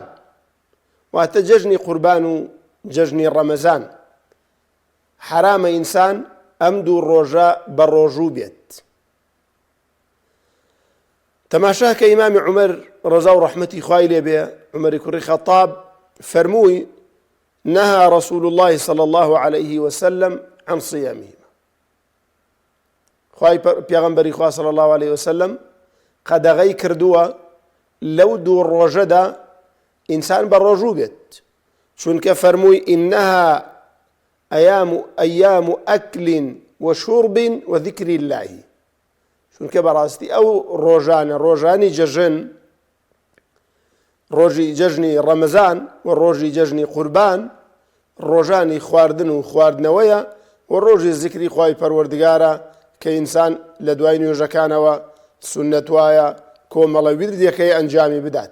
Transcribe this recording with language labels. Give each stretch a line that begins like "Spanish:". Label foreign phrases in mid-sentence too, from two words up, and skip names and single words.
Central Kurdish: واتە جەژنی قوربان و جەژنی ڕەمەزان حرامە ئینسان ئەم دوو ڕۆژە بە ڕۆژوو بێت. تەماشا کە ئیمامی عومەر ڕەزا و ڕەحمەتی خوای لێ بێ، عومەری کوڕی خەتاب فەرمووی:
Arabic: نهى رسول الله صلى الله عليه وسلم عن صيامهما.
Central Kurdish: خوای پێغەمبەری خوا
Arabic: صلى الله عليه وسلم
Central Kurdish: قەدەغەی کردووە لەو دوو ڕۆژەدا ئینسان بە ڕۆژوو بێت، چونکە فەرمووی:
Arabic: إنها أيام أكل وشرب وذكر الله.
Central Kurdish: چونکە بەڕاستی ئەو ڕۆژانە، ڕۆژانی جەژن، ڕۆژی جەژنی ڕەمەزان و ڕۆژی جەژنی قوربان ڕۆژانی خواردن و خواردنەوەیە و ڕۆژی زیکری خوای پەروەردگارە کە ئینسان لە دوای نوێژەکانەوە سونەت وایە کۆمەڵە ویردێکەی ئەنجامی بدات.